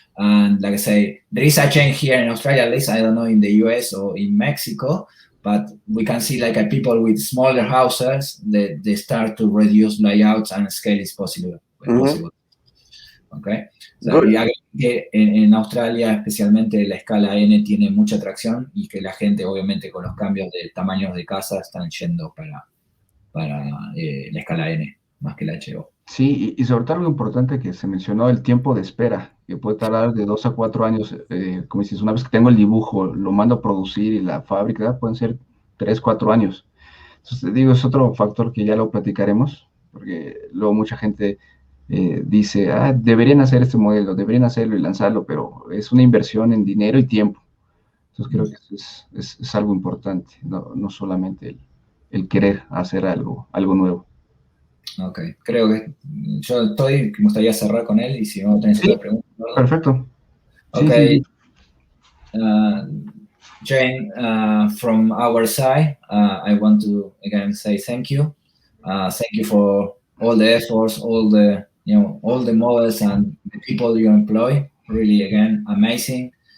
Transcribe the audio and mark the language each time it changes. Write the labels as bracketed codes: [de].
[en] And like I say, there is a change here in Australia, at least I don't know in the US or in Mexico, but we can see like people with smaller houses, they start to reduce layouts and scale is possible. Okay. [es] So, que en Australia especialmente la escala N tiene mucha atracción y que la gente obviamente con los cambios de tamaños de casa están yendo para la escala N más que la HO. Sí, y sobre todo lo importante que se mencionó, el tiempo de espera, que puede tardar de 2 a 4 años, como dices, una vez que tengo el dibujo, lo mando a producir y la fábrica, pueden ser 3, 4 años. Entonces, digo, es otro factor que ya lo platicaremos, porque luego mucha gente dice, deberían hacer este modelo, deberían hacerlo y lanzarlo, pero es una inversión en dinero y tiempo. Entonces creo que eso es algo importante, no solamente el querer hacer algo nuevo. Ok, creo que yo me gustaría cerrar con él y si no tenés otra pregunta. ¿Verdad? Perfecto. Ok. Sí. [en] Jane, from our side, I want to again say thank you. Thank you for all the efforts, all the models and the people you employ. Really, again, amazing.